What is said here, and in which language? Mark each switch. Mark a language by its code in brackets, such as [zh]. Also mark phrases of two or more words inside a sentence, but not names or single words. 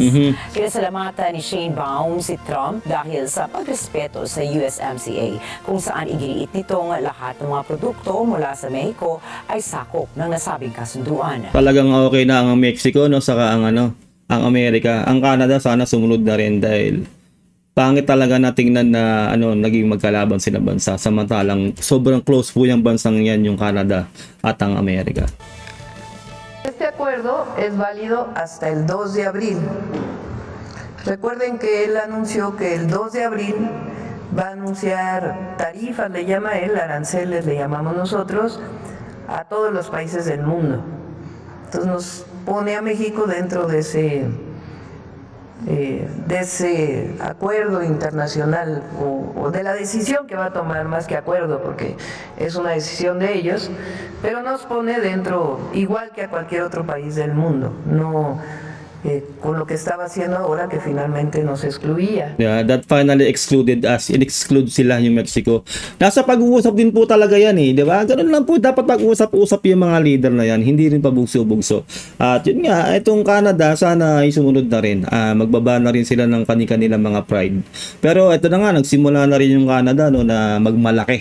[tl] Kinasalamatan ni Sheinbaum si Trump dahil sa pagrespeto sa USMCA, kung saan iginiit nitong lahat ng mga produkto mula sa Mexico ay sakop ng nasabing kasunduan. Talagang okay na ang Mexico, no, saka ang Amerika. Ang Canada sana sumunod na rin dahil pangit talaga na tingnan na naging magkalaban sila bansa samantalang sobrang close po yung bansang yan, yung Canada at ang Amerika. [es] Este acuerdo es válido hasta el 2 de abril. Recuerden que él anunció que el 2 de abril va a anunciar tarifas, le llama él, aranceles le llamamos nosotros, a todos los países del mundo. Entonces nos pone a México dentro de ese acuerdo internacional o de la decisión que va a tomar, más que acuerdo, porque es una decisión de ellos, pero nos pone dentro igual que a cualquier otro país del mundo, no con lo que estaba haciendo ahora que finalmente nos excluía. [en] Yeah, that finally excluded us, [tl] in-exclude sila yung Mexico. Nasa pag-uusap din po talaga yan, di ba? Ganun lang po, dapat pag-usap-usap yung mga leader na yan, hindi rin pabugso-bugso. At yun nga, itong Canada, sana ay sumunod na rin. Magbaba na rin sila ng kanilang mga pride. Pero ito na nga, nagsimula na rin yung Canada, no, na magmalaki.